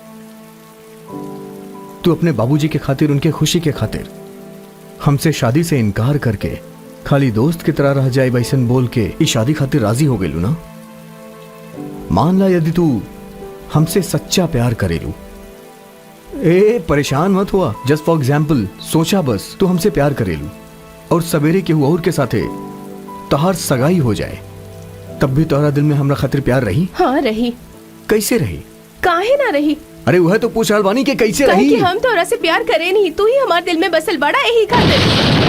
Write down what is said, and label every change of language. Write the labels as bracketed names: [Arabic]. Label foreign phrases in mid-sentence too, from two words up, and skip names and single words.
[Bhojpuri] तू अपने बाबूजी के खातिर, उनके खुशी के खातिर हमसे शादी से इनकार करके खाली दोस्त की तरह रह जाए वैसन बोल के इस शादी खातिर राजी हो गेलू ना? मान ला यदि तू हमसे सच्चा प्यार करेलू, परेशान मत हुआ, [English] just for example [Bhojpuri] सोचा बस, तू हमसे प्यार करेलू और सवेरे के हुआ और के साथे तहार सगाई हो जाए, तब भी तोहरा दिल में हमरा खातिर प्यार रही? हाँ रही। कैसे रही? काहे ना रही? अरे वह तो पूछ रहल बानी कि कैसे रही? कि हम तोरा से प्यार करे नहीं, तू ही हमारे दिल में बसल बड़ा, यही खातिर।